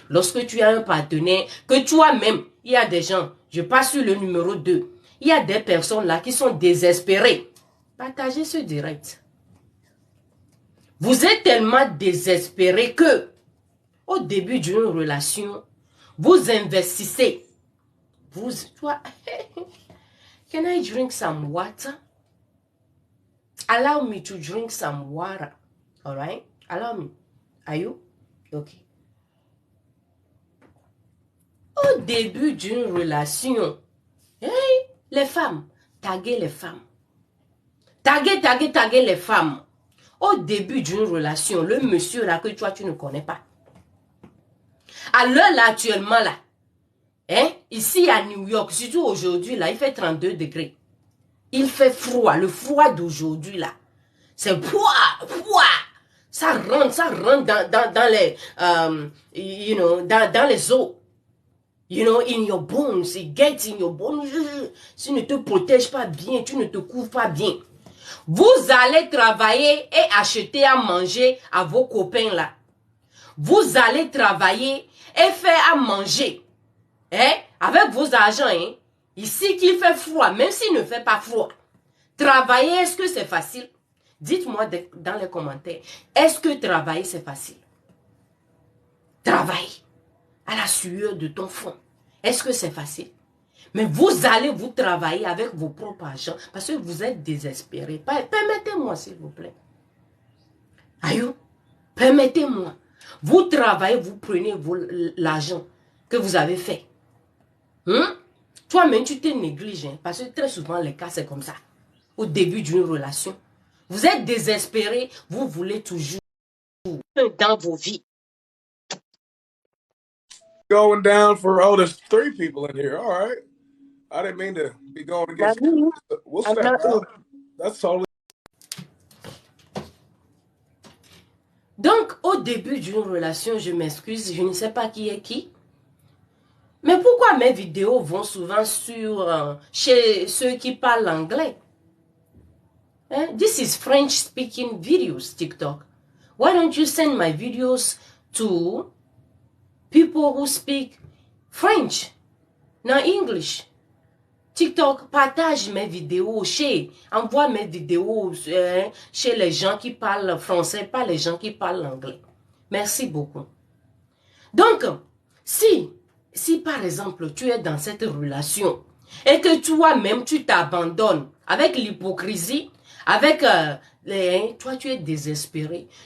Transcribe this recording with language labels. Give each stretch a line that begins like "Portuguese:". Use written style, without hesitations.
French: Lorsque tu as un partenaire, que toi-même, il y a des gens, je passe sur le numéro 2, il y a des personnes là qui sont désespérées. Partagez ce direct. Vous êtes tellement désespérés que, au début d'une relation, vous investissez.
English: Toi, can I drink some water? Allow me to drink some water. All right? Allow me. Are you? Okay.
French: Au début d'une relation, les femmes, taguez les femmes. Taguez les femmes. Au début d'une relation, le monsieur là que toi tu ne connais pas. À l'heure là, actuellement là, ici à New York, surtout aujourd'hui là, il fait 32 degrés. Il fait froid, le froid d'aujourd'hui là. C'est froid. Ça rentre dans les, dans les os.
English: In your bones, it gets in your bones.
French: Si tu ne te protèges pas bien, tu ne te couvres pas bien. Vous allez travailler et acheter à manger à vos copains là. Vous allez travailler et faire à manger. Avec vos argents. Ici qu'il fait froid, même s'il ne fait pas froid. Travailler, est-ce que c'est facile? Dites-moi dans les commentaires. Est-ce que travailler c'est facile? Travailler à la sueur de ton front. Est-ce que c'est facile? Mais vous allez vous travailler avec vos propres argent parce que vous êtes désespérés. Permettez-moi s'il vous plaît. Aïe, permettez-moi. Vous travaillez, vous prenez l'argent que vous avez fait. Toi-même, tu te négliges. Parce que très souvent, les cas, c'est comme ça. Au début d'une relation, vous êtes désespéré. Vous voulez toujours dans vos vies.
English: Going down for, oh, there's 3 people in here. All right. I didn't mean to be going against you. We'll step out. That's totally.
French: Donc, au début d'une relation, je m'excuse, je ne sais pas qui est qui. Mais pourquoi mes vidéos vont souvent chez ceux qui parlent anglais?
English: This is French speaking videos, TikTok. Why don't you send my videos to people who speak French, not English?
French: TikTok, partage mes vidéos, envoie mes vidéos chez les gens qui parlent français, pas les gens qui parlent anglais. Merci beaucoup. Donc, si par exemple, tu es dans cette relation et que toi-même, tu t'abandonnes avec l'hypocrisie, avec toi, tu es désespéré.